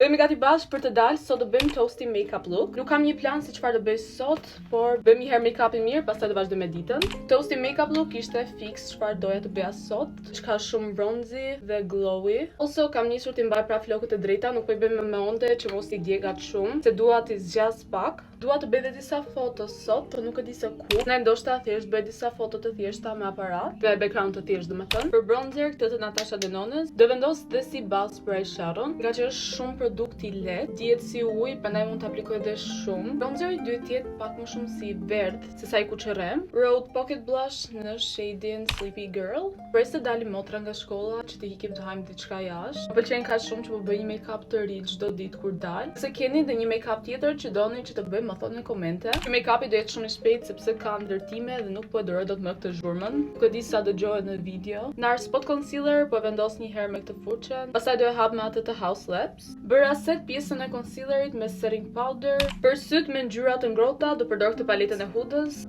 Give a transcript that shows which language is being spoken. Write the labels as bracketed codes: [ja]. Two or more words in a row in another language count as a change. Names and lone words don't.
[sq] Bëjmë gati bashkë për të dalë, sot do bëjmë [en] toasty make-up look. [sq] Nuk kam një plan se çfarë do bëj sot, por bëjmë një herë make-upin mirë, pastaj do vazhdoj me ditën. [en] Toasty make-up look [sq] ishte fix çfarë doja të bëja sot, çka shumë bronzy dhe glowy. Also kam nisur të mbaj pra flokët e drejta, nuk po i bëj me onde që mos i djegat shumë, se dua t'i zgjas pak. Dua të bëj edhe disa foto sot, por nuk e di se ku. Ne ndoshta thjesht bëj disa foto të thjeshta me aparat, dhe background të thjeshtë domethënë. Për bronzer këtë të Natasha Denones, do vendos dhe si base për eyeshadow, nga që është shumë produkt i lehtë, dihet si ujë, prandaj mund të aplikoj edhe shumë. Bronzeri duhet të jetë pak më shumë si verdh se sa i kuqërrem. Rode Pocket Blush në shadin Sleepy Girl. Pres të dalim motra nga shkolla që të ikim të hajmë diçka jashtë. Më pëlqen kaq shumë që po bëj një make-up të ri çdo ditë kur dal. Se keni edhe një make-up tjetër që doni që të bëj, më thonë në komente. Ky make-up do jetë shumë i shpejtë sepse ka ndërtime dhe nuk po e doroj dot më këtë zhurmën. Nuk e di sa dëgjohet në video. Nar [en] spot concealer [sq] po vendos një herë me këtë furçën. Pastaj do e hap me atë të House Labs. Bëra set pjesën e concealerit me [en] setting powder. [sq] Për syt me ngjyra të ngrohta do përdor këtë paletën e Hudës.